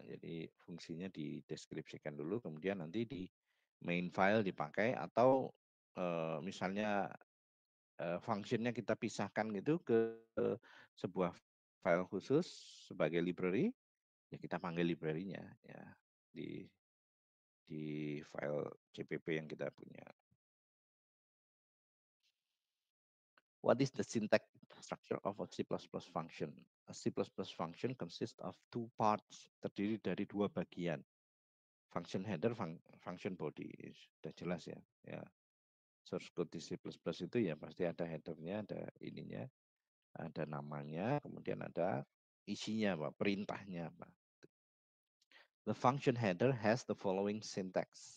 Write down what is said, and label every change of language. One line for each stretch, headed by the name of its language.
Indonesian: Jadi fungsinya dideskripsikan dulu, kemudian nanti di main file dipakai atau misalnya functionnya kita pisahkan gitu ke sebuah file khusus sebagai library, ya kita panggil library-nya ya di file CPP yang kita punya.
English: What is the syntax structure of a C++ function? A C++ function consists of two parts,
Indonesian: terdiri dari dua bagian. Function header, function body. Sudah jelas ya. Ya. Source code di C++ itu ya pasti ada headernya, ada ininya, ada namanya, kemudian ada isinya apa, perintahnya apa.
English: The function header has the following syntax.